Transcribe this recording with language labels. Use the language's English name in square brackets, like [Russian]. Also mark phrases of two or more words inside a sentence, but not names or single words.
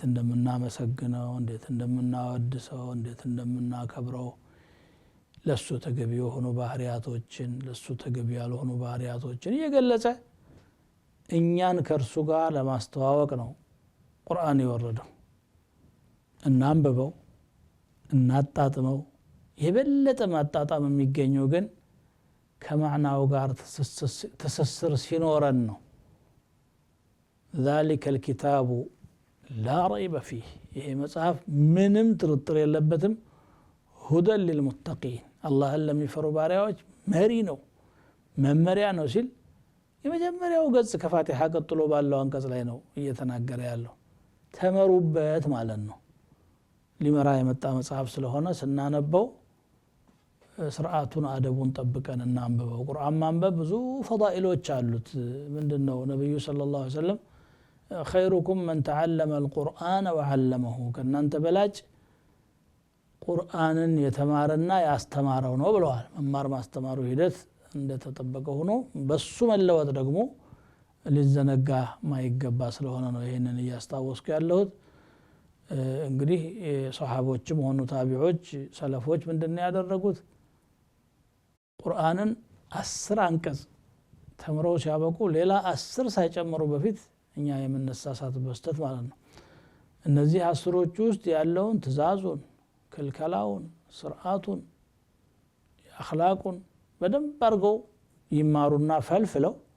[Amharic] እንደምናመሰግነው እንዴት እንደምናወድሰው እንዴት እንደምናከብረው ለሱ ተገቢ የሆኑ ባህሪያቶችን ለሱ ተገቢ ያልሆኑ ባህሪያቶችን እየገለጸ እኛን ከርሱ ጋር ለማስተዋወቅ ነው ቁርአን የወረደው እናንብበው እናጣጥመው የበለጠ ማጣጣም የሚገኘው ግን ከማዕናው ጋር ትስስር ሲኖረን ነው [Arabic] ذلك الكتاب لا ريب فيه [Amharic] ይሄ መጽሐፍ ምንም ጥርጥር የለበትም [Arabic] هدى للمتقين الله [Amharic] ለሚፈሩ ባሪያዎች መሪ ነው መመሪያ ነው ሲል የመጀመሪያው ገጽ ከፋቲሃ ቀጥሎ ባለው አንቀጽ ላይ ነው እየተናገረ ያለው ተመሩበት ማለት ነው ሊመራ የመጣ መጽሐፍ ስለሆነ ስናነበው ስርዓቱን አደቡን ጠብቀን እናንብበው ቁርአን ማንበብ ብዙ ፈዳኢሎች አሉት ምንድነው ነብዩ [Arabic] صلى الله عليه وسلم خيركم من تعلم القرآن وعلمه [Amharic] ከናንተ በላጭ ቁርአንን የተማረና ያስተማረው ነው ብለዋል መማር ማስተማሩ ሂደት እንደተጠበቀ ሆኖ በሱ መለወጥ ደግሞ ሊዘነጋ ማይገባ ስለሆነ ነው ይሄንን ያስታወስኩ ያለሁት እንግዲህ ሱሐቦችም ሆኑ ታቢዖች ሰለፎች ምንድነው ያደረጉት ቁርአንን 10 አንቀጽ ተምረው ሲያበቁ ሌላ 10 ሳይጨምሩ በፊት እኛ የምንሳሳት በስተት ማለት ነው እነዚህ 10ዎቹ ውስጥ ያለውን ትእዛዙን ክልከላውን ስርዓቱን አኽላቁን በደንብ አድርገው ይማሩና ፈልፍለው